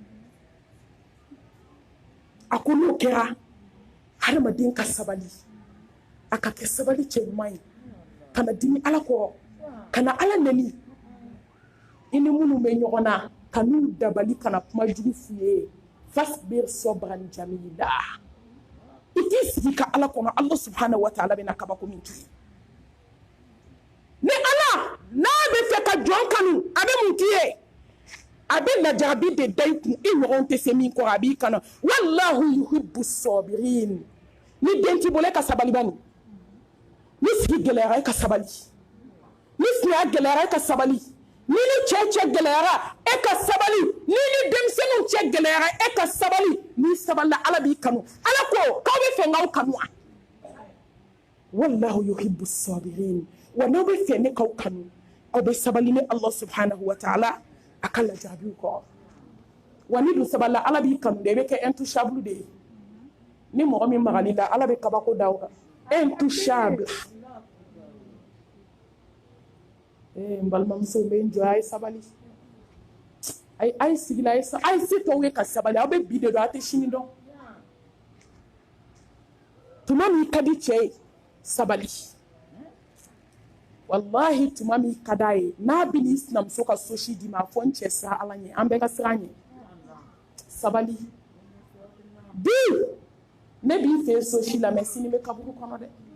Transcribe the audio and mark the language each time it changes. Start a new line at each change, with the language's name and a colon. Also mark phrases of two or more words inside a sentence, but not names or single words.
Bambara: a ko n'o kɛra hadamaden ka sabali a ka kɛ sabali cɛ ɲuman ye ka na dimi ala kɔrɔ ka na ala nɛni i ni minnu bɛ ɲɔgɔn na ka n'u dabali ka na kuma jugu f'u ye
Arabic: فاصبر صبرا جميلا
Bambara: i t'i sigi ka ala kɔnɔ
Arabic: الله سبحانه وتعالى
Bambara: bɛna kabako min k'i ye ni ala n'a bɛ fɛ ka jɔn kanu a bɛ mun k'i ye a bɛ lajarabi de da i kun i ɲɔgɔn tɛ se min kɔrɔ a b'i kanu
Arabic: والله يحب
Bambara: sabirin ni den t'i bolo e ka sabali bani ni sigi gɛlɛyara e ka sabali ni fiɲɛ gɛlɛyara e ka sabali Nini cɛ gɛlɛyara e ka sabali nini denmisɛnninw cɛ gɛlɛyara e ka sabali ni sabala Ala b'i kanu Ala ko k'aw bɛ fɛ k'aw kanu wa
Arabic: والله يحب صابرين
Bambara: wa n'aw bɛ fɛ ne k'aw kanu aw bɛ sabali ni
Arabic: الله سبحانه وتعالى
Bambara: a ka lajarabiw kɔ wa ni dun sabala Ala b'i kanu de i bɛ kɛ intouchable de ye ni mɔgɔ min magali la Ala bɛ kabako da o kan intouchable n balimamusow bɛ n jɔ a ye sabali a ye sigi la a ye se tɔw ye ka sabali aw bɛ bi de dɔn aw tɛ sini dɔn tuma min ka di cɛ ye sabali wallahi tuma min ka d'a ye n'a bɛ n'i sinamuso ka so si d'i ma a fɔ n cɛ sira Ala ɲɛ an bɛɛ ka siran ɲɛ sabali bi ne b'i fɛ so si la mɛ sini bɛ kaburu kɔnɔ dɛ